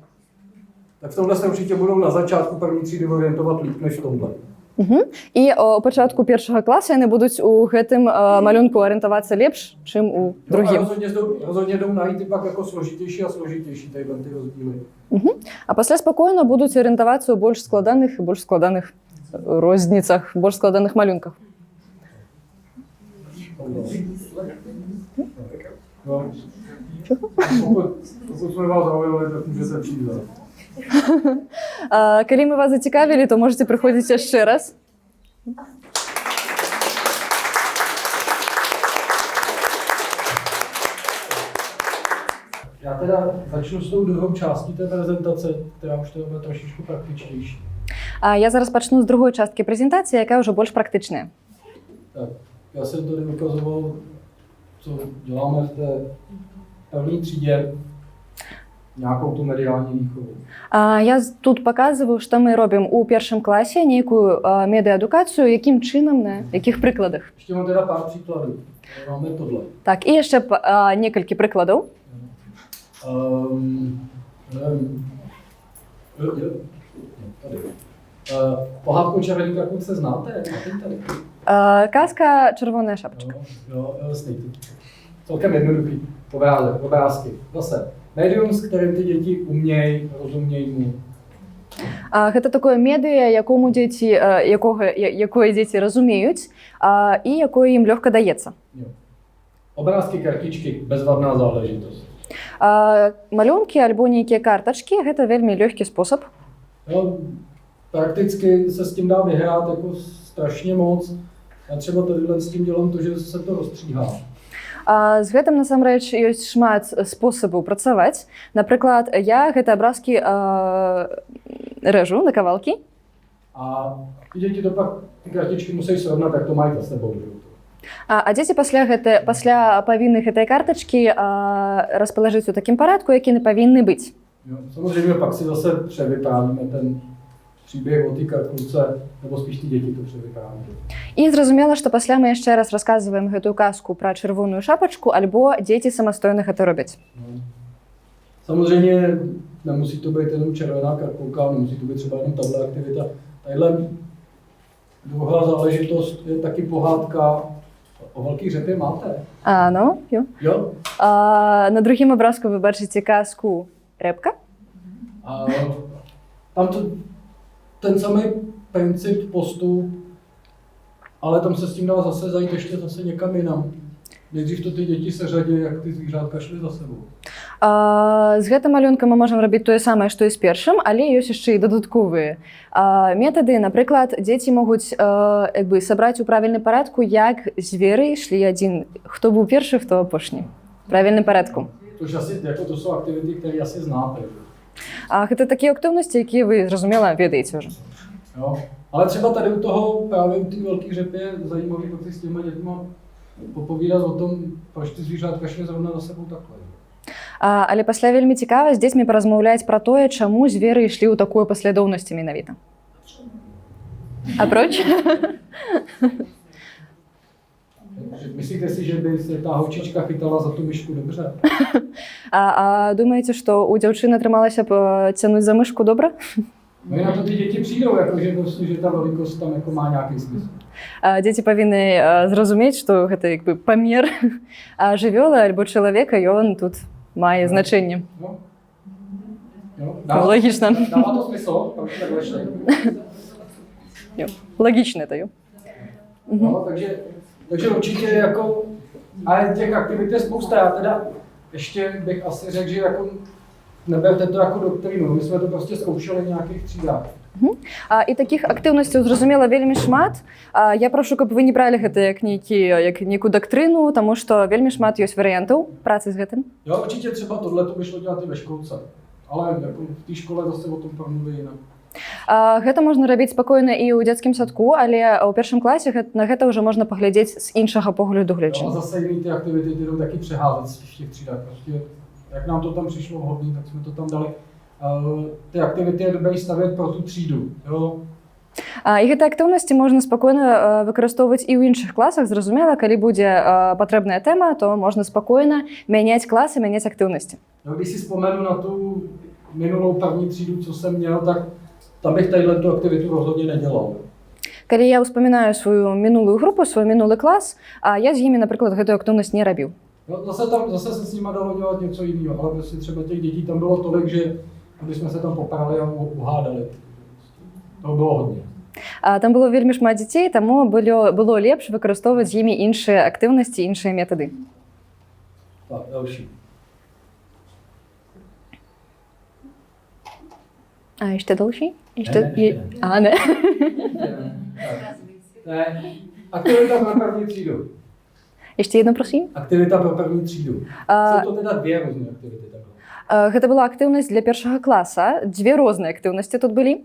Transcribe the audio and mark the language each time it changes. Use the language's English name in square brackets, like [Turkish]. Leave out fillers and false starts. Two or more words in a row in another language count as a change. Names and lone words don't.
[Czech] Tak v tomhle se určitě budou na začátku první třídy orientovat líp než v tomhle. [Belarusian] І у пачатку першага класа яны будуць у гэтым малюнку арыентавацца лепш, чым у другім. [Czech] Rozhodně jdou najít i pak jako složitější a složitější ty rozdíly. [Belarusian] А пасля спакойна будуць арыентавацца ў больш складаных розніцах, больш складаных малюнках. [Czech] No. Pokud jsme vás zaujali, tak můžete přijít. [Belarusian] Калі мы вас зацікавілі, то можете прыходзіць яшчэ раз. [Czech] Já teda začnu s tou druhou částí té prezentace, která už to bude trošičku praktičtější. [Belarusian] Я зараз пачну з другой часткі прэзентацыі, якая ўжо больш практычная. [Czech] Tak, já jsem tady ukazoval, co děláme v té první třídě, nějakou tu mediální výchovu. [Belarusian] Я тут паказваю, што мы робім у першым класе нейкую медыаадукацыю, якім чынам, на якіх прыкладах. [Czech] Ještě mám teda pár příkladů. Máme tohle. [Belarusian] Так, і яшчэ некалькі прыкладаў. [Czech] Tady. Pohádku Červený kakut se znáte? Tady. [Belarusian] Казка «Червона шапочка». [Czech] Jo, jasný. Celkem jednoduchý obrázky. Zase médium, s kterým ty děti umějí, rozumějí mu. [Belarusian] Гэта такое медыа, якое дзеці разумеюць і якое ім лёгка даецца. [Czech] Obrázky, kartičky, bezvadná záležitost. [Belarusian] Малюнкі альбо нейкія картачкі гэта вельмі лёгкі спосаб. [Czech] Jo, prakticky se s tím dá vyhrát jako strašně moc. A třeba tohle s tím dělám to, že se to rozstříhá. [Belarusian] З гэтым насамрэч ёсць шмат спосабаў працаваць. Напрыклад, я гэтыя абразкі рэжу на кавалкі. [Czech] A ty děti to pak, ty kartičky musí srovnat, jak to mají za sebou. [Belarusian] А дзеці пасля павінны гэтай картачкі распалажыць у такім парадку, які не павінны быць. [Czech] Jo. Samozřejmě pak si zase převyprávíme ten příběh o té karkulce, nebo spíš ty děti to převyprávíme. [Belarusian] І зразумела, што пасля мы яшчэ раз расказваем гэтую казку пра чырвоную шапачку, альбо дзеці самастойна гэта робяць. [Czech] No. Samozřejmě nemusí to být jenom červená karkulka, nemusí to být třeba jenom tahle aktivita. Tadyhle druhá záležitost je taky pohádka o velký řepě, máte? Ну, jo. Jo? [Belarusian] На другім абразку вы бачыце казку Рэбка. [Czech] A tam ten samý princip, postup, ale tam se s tím dá zase zajít ještě zase někam jinam. Nejdřív to ty děti se řadí, jak ty zvířátka šly za sebou. [Belarusian] З гэтым малюнкам мы можам рабіць тое самае, што і з першым, але ёсць яшчэ і дадатковыя метады. Напрыклад, дзеці могуць сабраць у правільным парадку, як звері ішлі адзін, хто быў першы, хто апошні. В правільным парадку. [Czech] To jsou aktivity, které asi znáte. [Belarusian] Гэта такія актыўнасці, якія вы, зразумела, ведаеце ўжо. [Czech] Jo. Ale třeba tady u toho, právě u té velké řepy je zajímavý pak si s těma dětma popovídat o tom, proč ty zvířátka šly zrovna za sebou takhle. [Belarusian] Але пасля вельмі цікава з дзецьмі паразмаўляць пра тое, чаму звері ішлі ў такой паслядоўнасці менавіта. Апроч? [Czech] Myslíte si, že by se ta holčička chytala za tu myšku dobře? [Belarusian] А думаеце, што у дзяўчыны атрымалася б цянуць за мышку добра? [Czech] No i na to ty děti přijdou, jakože prostě, že ta velikost tam jako má nějaký smysl. [Belarusian] Дзеці павінны зразумець, што гэта памер жывёлы альбо чалавека, ён тут мае значэнне. [Czech] No. Jo. [Belarusian] Логічна. [Czech] Dává to smysl, proč takhle šli. [Belarusian] Логічна это, [Czech] jo. No, takže určitě jako, ale těch aktivit je spousta. Já teda ještě bych asi řekl, že jako neberte to jako doktrínu. My jsme to prostě zkoušeli v nějakých třídách. [Belarusian] І такіх актыўнасцяў, зразумела, вельмі шмат. Я прашу, каб вы не бралі гэта як нейкую дактрыну, таму што вельмі шмат ёсць варыянтаў працы з гэтым. [Czech] Jo, určitě třeba tohle to by šlo dělat i ve školce. Ale jako v té škole zase o tom promluví jinak. [Belarusian] Гэта можна рабіць спакойна і ў дзецкім садку, але ў першым класе на гэта ўжо можна паглядзець з іншага погляду гледжання. [Czech] A zase jiný ty aktivity jdou taky přeházet v těch třídách. Prostě, jak nám to tam přišlo vhodný, tak jsme to tam dali. Ty aktivity je dobré stavět pro tu třídu. Jo? [Belarusian] І гэтыя актыўнасці можна спакойна выкарыстоўваць і ў іншых класах. Зразумела, калі будзе патрэбная тэма, то можна спакойна мяняць класы, мяняць актыўнасці. [Czech] No, když si vzpomenu na tu minulou první třídu, co jsem měl, tak tam bych tu aktivitu rozhodně nedělal. [Belarusian] Калі я ўспамінаю сваю мінулую групу, свой мінулы клас, я з імі, напрыклад, гэтую актыўнасць не рабіў. [Czech] No, zase se s nima dalo dělat něco jiného, ale prostě třeba těch dětí tam bylo tolik, že aby jsme se tam poprali a uhádali. To bylo hodně. [Belarusian] Там было вельмі шмат дзяцей, таму было лепш выкарыстоўваць з імі іншыя актыўнасці, іншыя метады. [Czech] Tak, další. [Belarusian] А яшчэ další? [Czech] Ne. Aktivita pro první třídu. Ještě jedno, prosím. Aktivita pro první třídu. Jsou to teda dvě různé aktivity. [Belarusian] Гэта была актыўнасць для першага класа. Дзве розныя актыўнасці тут былі.